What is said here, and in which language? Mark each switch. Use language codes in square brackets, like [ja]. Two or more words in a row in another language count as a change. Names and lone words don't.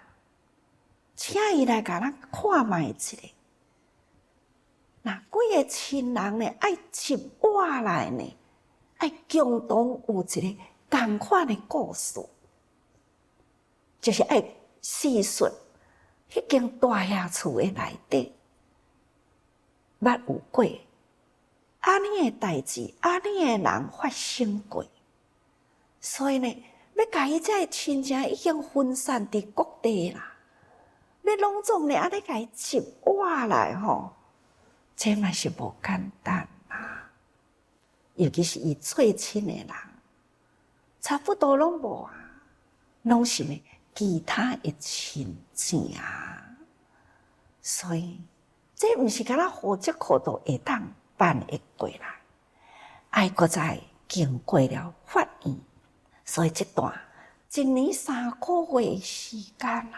[nan] 请伊来甲咱看卖一下，那几个亲人呢？爱一活来呢，爱共同有一个同款的故事，就是爱叙述迄间大厦厝的内底，捌有过安尼的代志，安尼的人发生过，所以呢，要甲伊这亲情已经分散伫各地啦。要拢总呢，安尼甲伊集活来吼，这嘛是无简单啊！尤其是伊最亲的人，差不多拢无啊，拢是呢其他的亲情啊。所以这毋是敢若户籍科都会当办会过来，爱搁再经过了法院，所以这段1年3个月的时间啊。